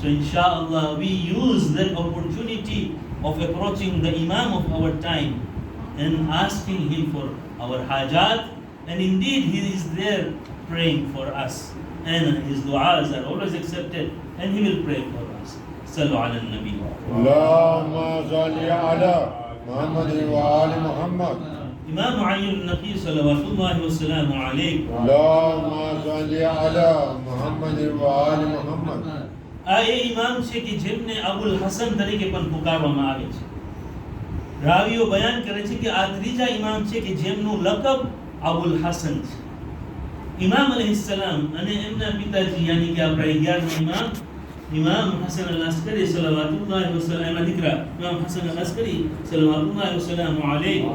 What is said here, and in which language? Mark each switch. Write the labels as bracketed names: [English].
[English] So inshallah, we use that opportunity of approaching the Imam of our time and asking him for our hajat, and indeed he is there praying for us, and his du'as are always accepted, and he will pray for us. [Arabic] Sallu ala nabi. اللهم صل على محمد وآل محمد. Imam Ali ibn Naqi salawatullahi wassalamu alayhi. اللهم صل على محمد وآل محمد. [Gujarati] આ એ ઇમામ છે કે જેમને અબુલ હસન તરીકે પણ પુકારવામાં આવે છે. રાવીઓ બયાન કરે છે કે આ ત્રીજા ઇમામ છે કે જેમનું લકબ અબુલ હસન છે. ઇમામ અલૈહિસ્સલામ અને એમના પિતાજી યાની કે આપણા 11મા ઇમામ ઇમામ હસન અલ-અસ્કરી સલાવતુલ્લાહ વસલ્લમ, એમના દીકરા ઇમામ હસન અલ-અસ્કરી સલાવતુલ્લાહ વસલ્લમ અલૈહિ.